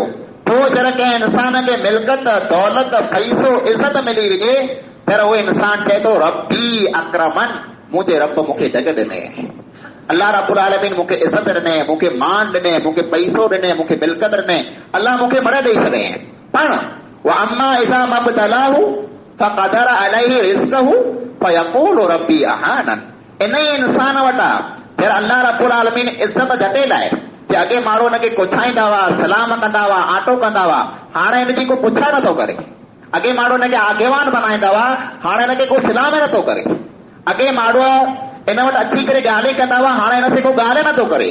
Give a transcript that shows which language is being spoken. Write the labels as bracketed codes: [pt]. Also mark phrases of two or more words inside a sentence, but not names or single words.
[sd] पोइ जॾहिं कंहिं इंसान खे मिल्कत दौलत पैसो इज़त मिली वञे त उहो इंसान चए थो [ar] ربي أكرمن, [sd] मुंहिंजे रब मूंखे जॻ ॾिने, अल्लाह रब्बुल आलमीन मूंखे इज़त ॾिने, मूंखे मान ॾिने, मूंखे पैसो ॾिने, मूंखे मिल्कत ॾिने, अल्लाह मूंखे बड़ ॾेई छॾे। [ar] पण وأما إذا ما ابتلاه فقدر عليه رزقه فيقول ربي أهانن. [sd] इन ई इंसान वटां जॾहिं अल्लाह रब्बुल आलमीन इज़त झटे लाइ जे अॻे माण्हू हुनखे कुछाईंदा हुआ, सलाम कंदा हुआ, आटो कंदा हुआ, हाणे हिनजी को पुछा नथो करे। अॻे माण्हू हिनखे आगेवान बनाईंदा हुआ, हाणे हिनखे को सलाम ई नथो करे। अॻे माण्हू इन वटि अची करे ॻाल्हि कंदा हुआ, हाणे हिन ते को ॻाल्हि नथो करे।